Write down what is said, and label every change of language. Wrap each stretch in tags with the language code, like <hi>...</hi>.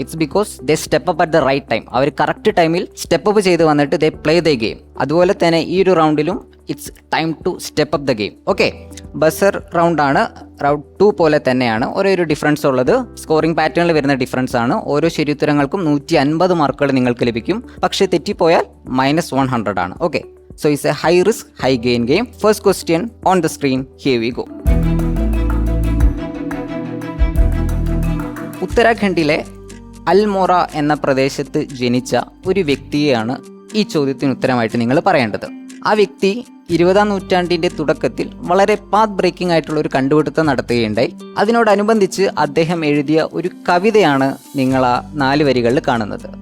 <en>It's because they step up at the right time.</en> <ml>Our correct ടൈമിൽ step up ചെയ്ത് വന്നിട്ട്</ml> <en>They play the game.</en> <ml>അതുപോലെ തന്നെ ഈ ഒരു റൗണ്ടിലും</ml> <en>It's time to step up the game.</en> <ml>Okay, buzzer round ആണ്. Round 2 പോലെ തന്നെയാണ്. ഒരു ഡിഫറൻസ് ഉള്ളത് സ്കോറിംഗ് പാറ്റേണിൽ വരുന്ന ഡിഫറൻസ് ആണ്. ഓരോ ശരിയുത്തരങ്ങൾക്കും 150 മാർക്കുകൾ നിങ്ങൾക്ക് ലഭിക്കും. പക്ഷേ തെറ്റിപ്പോയാൽ -100 ആണ്.</ml> <en>Okay, so it's a high risk high gain game. First question on the screen, here we go.</en> <ml>ഉത്തരാഖണ്ഡിലെ അൽമോറ എന്ന പ്രദേശത്ത് ജനിച്ച ഒരു വ്യക്തിയെയാണ് ഈ ചോദ്യത്തിന് ഉത്തരമായിട്ട് നിങ്ങൾ പറയേണ്ടത്. ആ വ്യക്തി 20-ാം നൂറ്റാണ്ടിന്റെ തുടക്കത്തിൽ വളരെ പാത്ത് ബ്രേക്കിംഗ് ആയിട്ടുള്ള ഒരു കണ്ടുപിടുത്തം നടത്തുകയുണ്ടായി. അതിനോടനുബന്ധിച്ച് അദ്ദേഹം എഴുതിയ ഒരു കവിതയാണ് നിങ്ങൾ ആ 4 വരികളിൽ കാണുന്നത്.</ml>